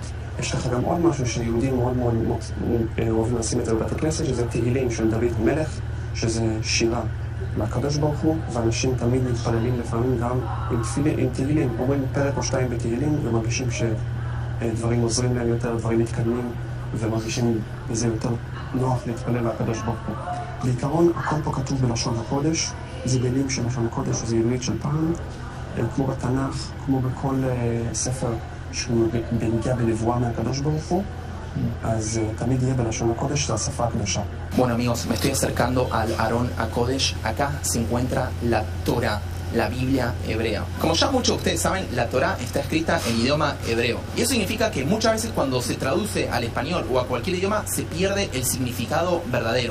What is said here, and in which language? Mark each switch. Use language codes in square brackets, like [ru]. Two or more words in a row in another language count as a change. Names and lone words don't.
[he] יש לך גם עוד משהו שיהודים מאוד מאוד אוהבים לשים את זה בבתי כנסת, שזה תהילים של דוד המלך, שזה שירה לקדוש ברוך הוא, ואנשים תמיד מתפללים לפעמים גם עם תהילים, אומרים פרק או שתיים בתהילים ומרגישים דברים עוזרים להם יותר, דברים מתקדמים, ומרגישים בזה יותר נוח להתפלל לקדוש ברוך הוא. בעיקרון, הכל פה כתוב בלשון הקודש, זה מילים של לשון הקודש, זה עברית של פעם, כמו בתנ"ך, כמו בכל ספר שהוא בנגיע בנבואה מהקדוש ברוך הוא, אז תמיד יהיה בלשון הקודש, זה השפה הקדושה. [es] Bueno amigos, me estoy acercando al [he] ארון הקודש. [es] Acá se encuentra la Torah, la Biblia hebrea. Como ya muchos de ustedes saben, la Torah está escrita en idioma hebreo. Y eso significa que muchas veces cuando se traduce al español o a cualquier idioma se pierde el significado verdadero.